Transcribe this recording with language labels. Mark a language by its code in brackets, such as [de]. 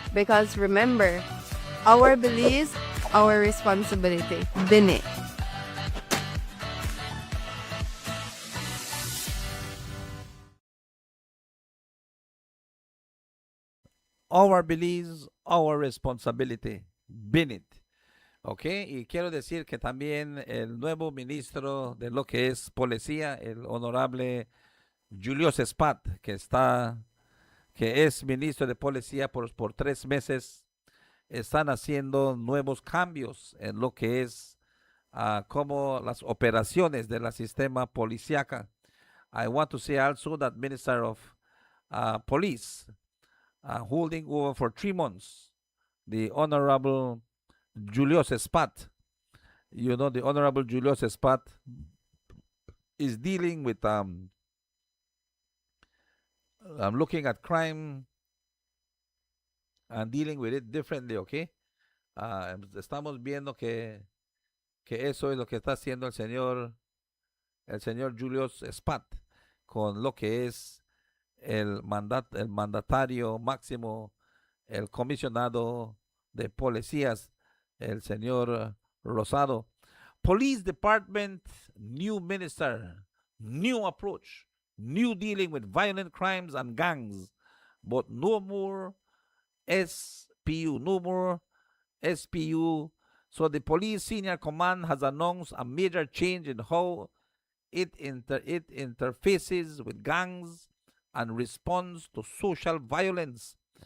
[en] Because remember, our Belize, our responsibility. Bine. Our Belize, our responsibility. Bin it. ¿Ok? [es] Y quiero decir que también el nuevo ministro de lo que es policía, el honorable Julius Spat, que es ministro de policía por 3 meses, están haciendo nuevos cambios en lo que es como las operaciones del sistema policíaca. [en] I want to say also that Minister of Police, holding over for 3 months, the Honorable Julius Spat. You know, the Honorable Julius Spat is dealing with looking at crime and dealing with it differently, okay? [es] Estamos viendo que eso es lo que está haciendo el señor Julius Spat con lo que es el mandatario máximo, el comisionado de policías, el señor Rosado. [en] Police Department, new minister, new approach, new dealing with violent crimes and gangs, but no more SPU, no more SPU. So the police senior command has announced a major change in how it interfaces with gangs and responds to social violence.